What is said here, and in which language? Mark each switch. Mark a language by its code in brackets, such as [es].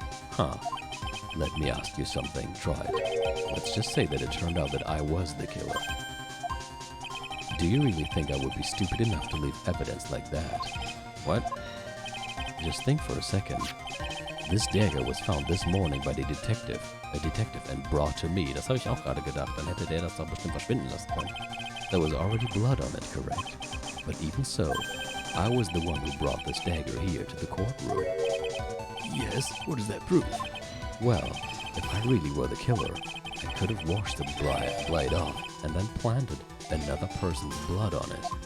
[en] Huh. Let me ask you something, Trite. Let's just say that it turned out that I was the killer. Do you really think I would be stupid enough to leave evidence like that? What? Just think for a second. This dagger was found this morning by a detective, and brought to me. [de] Das habe ich auch gerade gedacht. Dann hätte der das doch bestimmt verschwinden lassen können. [en] There was already blood on it, correct? But even so, I was the one who brought this dagger here to the courtroom. Yes, what does that prove? Well, if I really were the killer, I could have washed the blade off and then planted another person's blood on it.